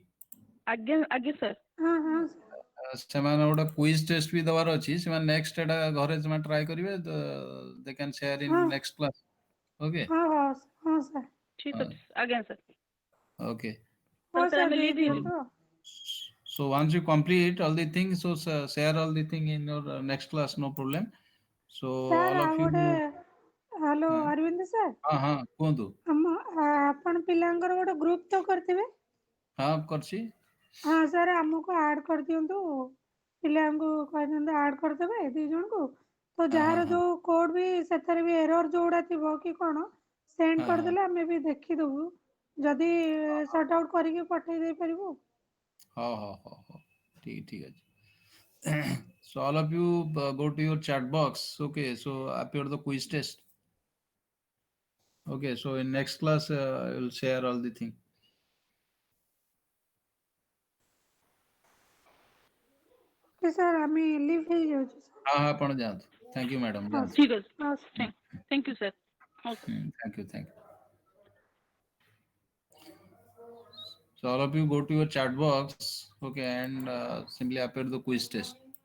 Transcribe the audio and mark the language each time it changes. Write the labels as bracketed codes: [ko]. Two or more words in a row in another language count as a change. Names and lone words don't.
[hi] आगे sir. [or] ସେମାନେ ଗୋଟେ କୁଇଜ ଟେଷ୍ଟ ବି ଦେବାର ଅଛି ସେମାନେ ନେକ୍ସଟ ଏଟା ଘରେ ସେମାନେ ଟ୍ରାଏ କରିବେ [en] they can share in next class okay [or] ହଁ sir ठीक ଅଛି ଆଜ୍ଞା sir. [en] okay [or] ହଁ [en] sir sir [or] ଆମେ ଦେଇ [en] leave you. [or] ଦିଅନ୍ତୁ [en] so once you complete all the things so share all the thing in your next class no problem so [or] ସାର୍ [en] all [or] ଆଉ [en] of you [or] ଗୋଟେ ହ୍ୟାଲୋ ଅରବିନ୍ଦ ସାର୍ ହଁ କୁହନ୍ତୁ ଆମ ଆପଣ ପିଲାଙ୍କର ଗୋଟେ ଗ୍ରୁପ ତ କରିଥିବେ ହଁ କରିଛି ହଁ ସାର୍ ଆମକୁ ଆଡ୍ କରିଦିଅନ୍ତୁ ପିଲାଙ୍କୁ କହିଦିଅନ୍ତୁ ଆଡ୍ କରିଦେବେ ଦି ଜଣଙ୍କୁ ତ ଯାହାର ଯୋଉ କୋଡ୍ ବି ସେଥିରେ ବି ଏରର ଯୋଉଗୁଡା ଥିବ କି କଣ ସେଣ୍ଡ କରିଦେଲେ ଆମେ ବି ଦେଖିଦବୁ ଯଦି [en] sort out [or] କରିକି ପଠେଇ ଦେଇପାରିବୁ ହଉ ଠିକ ଅଛି [en] so all of you go to your chat box okay so appear the quiz test okay so in next class I will share all the thing [or] ସାର୍ ଆମେ ଲିଭ୍ ହେଇଯାଉଛୁ हाँ ଆପଣ ଯାଆନ୍ତୁ [en] thank you madam [or] ଯାଆନ୍ତୁ ठीक ଅଛି [en] thank you sir. thank you so all of you go to your chat box okay and simply appear the quiz test